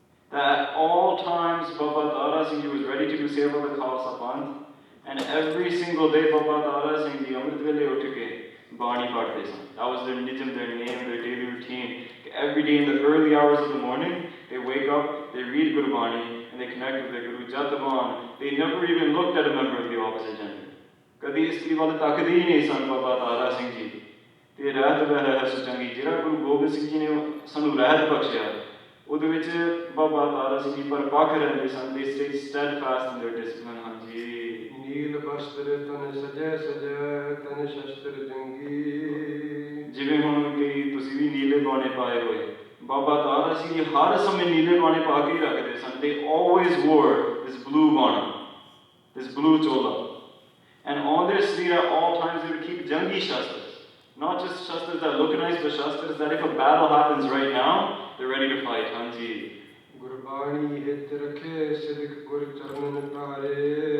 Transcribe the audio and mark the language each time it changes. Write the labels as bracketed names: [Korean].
[English] That at all times Baba Tara Singh Ji was ready to do seva of the Khalsa Panth, and every single day Baba Tara Singh Ji [Punjabi] Amrit Vele Uthke Bani Padhte san. [English] That was their nijam, their name, their daily routine. Every day in the early hours of the morning, they wake up, they read Gurbani, and they connect with their Guru Jatavan. They never even looked at a member of the opposite gender. [Punjabi] Kadi istri wal takdi nahi san Baba Tara Singh Ji. ਤੇ ਰਹਿਤ ਵਹਿ ਰਹਿ ਸੁਚੰਗੀ, ਜਿਹੜਾ ਗੁਰੂ ਗੋਬਿੰਦ ਸਿੰਘ ਜੀ ਨੇ ਸਾਨੂੰ ਰਹਿਤ ਬਖਸ਼ਿਆ, ਉਹਦੇ ਵਿੱਚ ਬਾਬਾ ਤਾਰਾ ਸਿੰਘ ਜੀ ਪਰਪੱਕ ਰਹਿੰਦੇ ਸਨ. [English] They stayed steadfast in their discipline. ਹਾਂਜੀ. [Punjabi] ਨੀਲ ਬਸਤਰ ਤਨ ਸਜੈ ਸਜੈ ਤਨ ਸ਼ਸਤਰ ਜੰਗੀ. ਜਿਵੇਂ ਹੁਣ ਕਈ ਤੁਸੀਂ ਵੀ ਨੀਲੇ ਬਾਣੇ ਪਾਏ ਹੋਏ, ਬਾਬਾ ਤਾਰਾ ਸਿੰਘ ਜੀ ਹਰ ਸਮੇਂ ਨੀਲੇ ਬਾਣੇ ਪਾ ਕੇ ਹੀ ਰੱਖਦੇ ਸਨ. [English] They always wore this blue bana, this blue chola, and on their sleeve at all times they would keep jangi shastras. Not just shastras that look nice, but shastras that if a battle happens right now, they're ready to fight. Hanji. [Punjabi] Gurbani hit rakhe siddh gur charan tare.